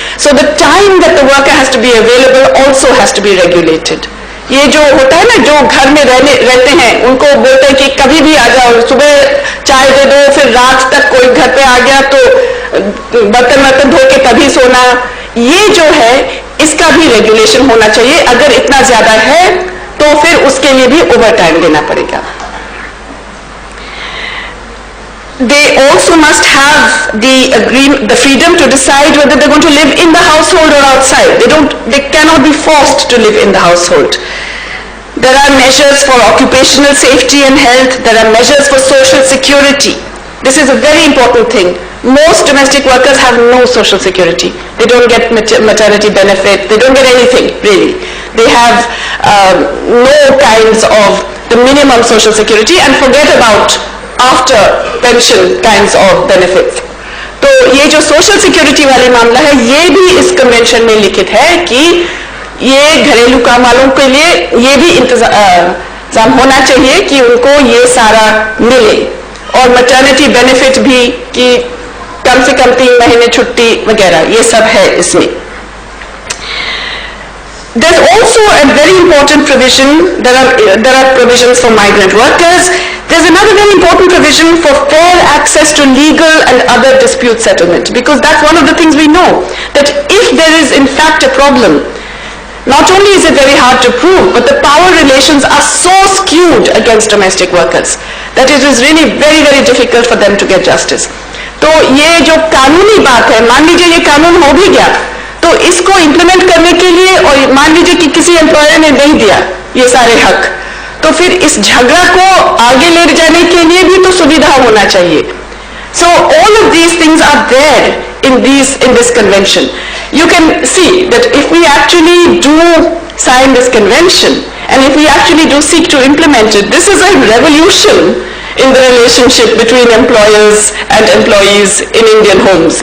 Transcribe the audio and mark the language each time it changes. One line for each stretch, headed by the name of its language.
English: So the time that the worker has to be available also has to be regulated.
Hindi: ये जो होता है ना, जो घर में रहते हैं उनको बोलते हैं कि कभी भी आ जाओ, सुबह चाय दे दो, फिर रात तक कोई घर पे आ गया तो बर्तन धो के तभी सोना, ये जो है इसका भी रेगुलेशन होना चाहिए. अगर इतना ज्यादा है तो फिर उसके लिए भी ओवर टाइम देना पड़ेगा.
English: They also must have the freedom to decide whether they're going to live in the household or outside. They cannot be forced to live in the household. There are measures for occupational safety and health. There are measures for social security. This is a very important thing. Most domestic workers have no social security. They don't get maternity benefit. They don't get anything, really. They have no kinds of the minimum social security, and forget about after pension kinds of benefits.
Hindi: तो ये जो social security वाले मामला है, ये भी इस convention में लिखित है कि ये घरेलू काम वालों के लिए ये भी इंतजाम होना चाहिए कि उनको ये सारा मिले, और मैटरनिटी बेनिफिट भी कि कम से कम 3 महीने छुट्टी वगैरह, ये सब है इसमें.
English: There's also a very important provision. There are provisions for migrant workers. There's another very important provision for fair access to legal and other dispute settlement, because that's one of the things we know, that if there is in fact a problem, not only is it very hard to prove, but the power relations are so skewed against domestic workers that it is really very, very difficult for them to get justice.
Hindi: तो ये जो कानूनी बात है, मान लीजिए ये कानून हो भी गया, तो इसको इम्प्लीमेंट करने के लिए, और मान लीजिए कि किसी एम्प्लॉयर ने नहीं दिया ये सारे हक, तो फिर इस झगड़ा को आगे ले जाने के लिए भी तो सुविधा होना चाहिए.
English: So all of these things are there in this convention. You can see that if we actually do sign this convention, and if we actually do seek to implement it, this is a revolution in the relationship between employers and employees in Indian homes.